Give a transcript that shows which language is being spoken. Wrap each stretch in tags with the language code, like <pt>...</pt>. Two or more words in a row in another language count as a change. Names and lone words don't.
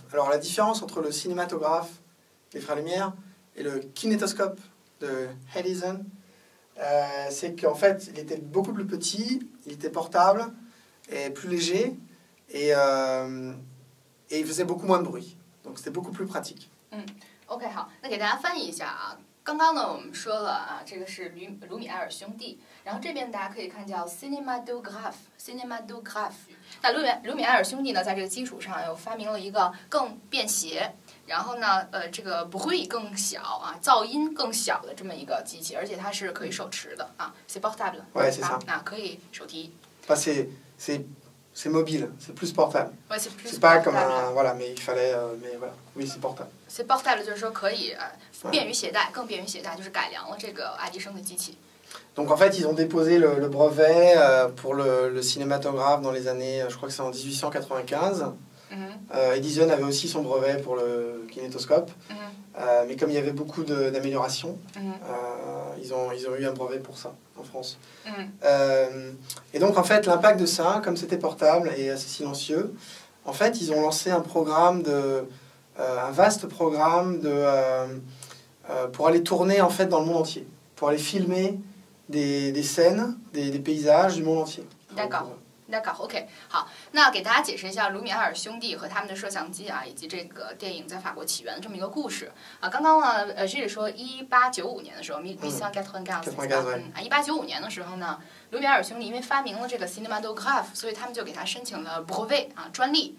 <fr>Alors la différence entre le cinématographe, les frères Lumière, et le kinétoscope de Edison, c'est qu'en fait, il était beaucoup plus petit, il était portable et plus léger, et il faisait beaucoup moins de bruit. Donc c'était beaucoup plus pratique.</fr> <zh>OK， 好，那给大家翻译一下啊。刚刚呢，我们说了啊，这个是卢米埃尔兄弟，然后这边大家可以看叫 cinématographe。那卢米埃尔兄弟呢，在这个基础上又发明了一个更便携，然后呢，这个bruit更小啊，噪音更小的这么一个机器，而且它是可以手持的啊 ，</zh> <fr>c'est portable。 Ouais, c'est ça.</fr> <zh>啊，可以手提。</zh> <fr>C'est mobile, c'est plus portable. Ouais, c'est plus c'est pas portable. comme un voilà, mais il fallait, mais voilà, oui, c'est portable. C'est portable</fr> <zh>就是说可以便于携带，更便于携带，就是改良了这个爱迪生的机器。</zh> <fr>Donc en fait, ils ont déposé le brevet pour le cinématographe dans les années, je crois que c'est en 1895. Edison avait aussi son brevet pour le kinétoscope, mais comme il y avait beaucoup d'améliorations, ils ont eu un brevet pour ça en France. Et donc en fait, l'impact de ça, comme c'était portable et assez silencieux, en fait, ils ont lancé un programme un vaste programme pour aller tourner en fait dans le monde entier, pour aller filmer des scènes, des paysages du monde entier. D'accord,</fr> <zh>OK， 好，那给大家解释一下卢米埃尔兄弟和他们的摄像机啊，以及这个电影在法国起源的这么一个故事啊。刚刚呢，Gilles 说1895年的时候，1895年的时候呢，卢米埃尔兄弟因为发明了这个 cinématographe， 所以他们就给他申请了 brevet 啊，专利。</zh>